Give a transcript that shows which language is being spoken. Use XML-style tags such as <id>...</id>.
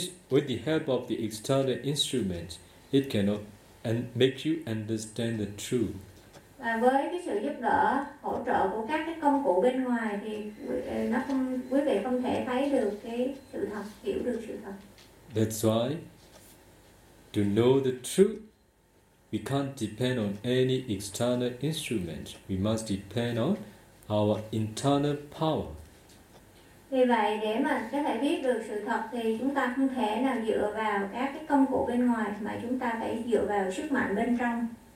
<en>With the help of the external instrument, it cannot and make you understand the truth.</en> <vi>Và với cái sự giúp đỡ, hỗ trợ của các cái công cụ bên ngoài thì nó không, quý vị không thể thấy được cái sự thật, hiểu được sự thật.</vi> <en>That's why to know the truth, we can't depend on any external instrument. We must depend on our internal power.</en> <vi>Vì vậy, để mà có thể biết được sự thật thì chúng ta không thể nào dựa vào các cái công cụ bên ngoài, mà chúng ta phải dựa vào sức mạnh bên trong.</vi>